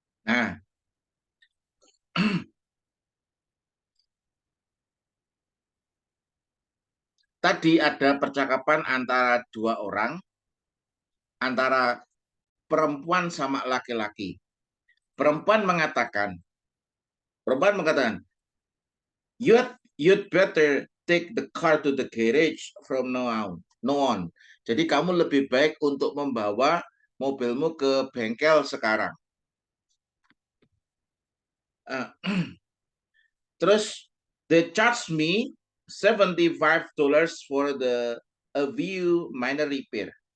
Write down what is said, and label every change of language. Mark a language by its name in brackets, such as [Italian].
[Indonesian] Nah, tadi ada percakapan antara 2 orang, antara perempuan sama laki-laki. Perempuan mengatakan, [English] you'd better take the car to the garage from now on. [Indonesian] Jadi kamu lebih baik untuk membawa mobilmu ke bengkel sekarang. Terus, [English] they charged me $75 for a few minor repair.